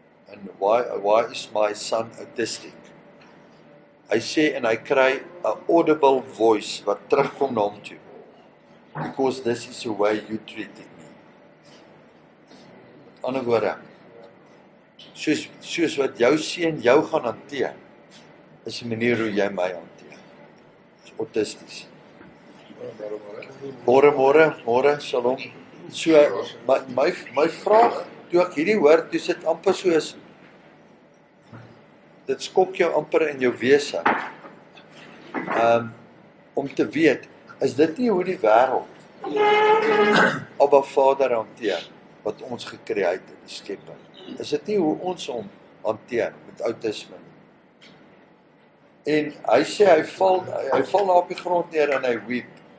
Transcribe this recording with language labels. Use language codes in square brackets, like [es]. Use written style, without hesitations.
[en] And why is my son autistic? [af] Hy sê en hy kry 'n audible voice wat terugkom na hom toe. [en] Because this is the way you treated me. [af] Met ander woorde, soos wat jou seun jou gaan hanteer, is die manier hoe jy my hanteer. Dis autisties. Môre, shalom. So, my vraag, toe ek hierdie hoor, toe sit amper soos, dit skok jou amper in jou wese. Om te weet, is dit nie hoe die wêreld Abba Vader hanteer, wat ons gekreë het in die skepping? Is dit nie hoe ons hom hanteer met autisme nie? En hy sê, hy val daar op die grond neer en hy weep.